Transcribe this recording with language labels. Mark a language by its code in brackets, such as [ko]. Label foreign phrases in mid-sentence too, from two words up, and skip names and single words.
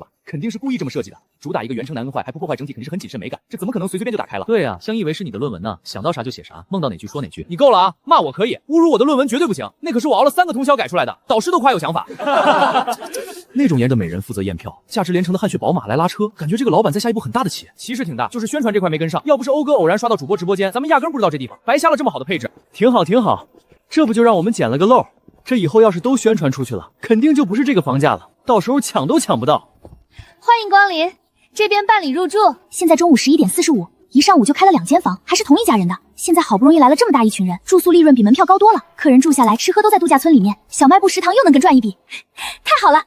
[zh] 肯定是故意這麼設計的，主打一個原城難更壞，還不破壞整體，肯定是很謹慎美感。這怎麼可能隨便就打開了？對啊，像以為是你的論文呢，想到啥就寫啥，夢到哪句說哪句。你夠了啊，罵我可以，侮辱我的論文絕對不行，那可是我熬了3個通宵改出來的，導師都誇有想法。那種顏的美人負責驗票，價值連城的汗血寶馬來拉車，感覺這個老闆在下一步很大的棋，其實挺大，就是宣傳這塊沒跟上。要不是歐哥偶然刷到主播直播間，咱們壓根不知道這地方。白瞎了這麼好的配置。挺好，這不就讓我們撿了個漏？這以後要是都宣傳出去了，肯定就不是這個房價了，到時候搶都搶不到。歡迎光臨，這邊辦理入住。現在中午11點45，一上午就開了2間房，還是同一家人的。現在好不容易來了這麼大一群人，住宿利潤比門票高多了，客人住下來吃喝都在度假村裡面，小賣部食堂又能跟賺一筆，太好了！